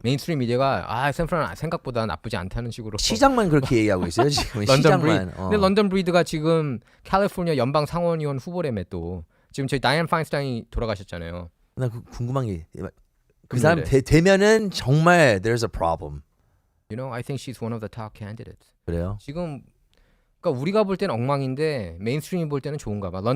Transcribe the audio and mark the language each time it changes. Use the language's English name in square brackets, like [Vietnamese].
[Korean] 메인스트림 미디어가 샌프란 생각보다 나쁘지 않다는 식으로. 시장만 그렇게 얘기하고 있어요 지금. 런던 시장만. 근데 런던 브리드가 지금 캘리포니아 연방 상원의원 후보라며 또 지금 저희 다이앤 파인스타인이 돌아가셨잖아요. 나 궁금한 게 그 금요일에. 사람 되면은 정말 [English] there's a problem. You know, I think she's one of the top candidates. [Korean] 그래요? 지금 그러니까 우리가 볼 때는 엉망인데 메인스트림이 볼 때는 좋은가 봐.